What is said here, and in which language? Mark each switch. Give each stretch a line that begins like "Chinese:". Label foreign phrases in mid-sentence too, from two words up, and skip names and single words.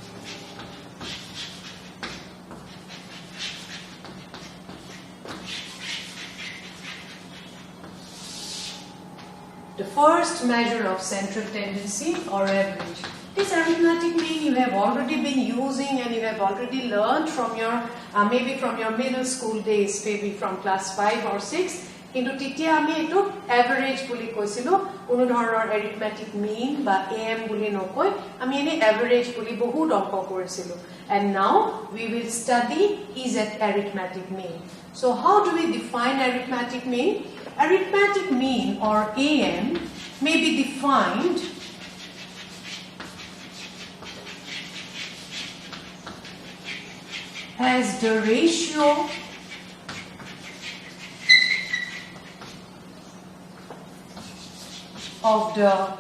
English: The first measure of central tendency or average. This arithmetic mean you have already been using and you have already learned from your maybe from your middle school days, maybe from class 5 or 6.
Assamese: কিন্তু তেতিয়া আমি এটো এভারেজ বুলি কৈছিলো, কোনো ধৰণৰ
English: arithmetic mean
Assamese: বা am বুলি নকৈ আমি এনে এভারেজ বুলি বহুত অংক কৰিছিলো.
English: And now we will study is at arithmetic mean. So how do we define arithmetic mean? Arithmetic mean or AM may be defined as the ratio of the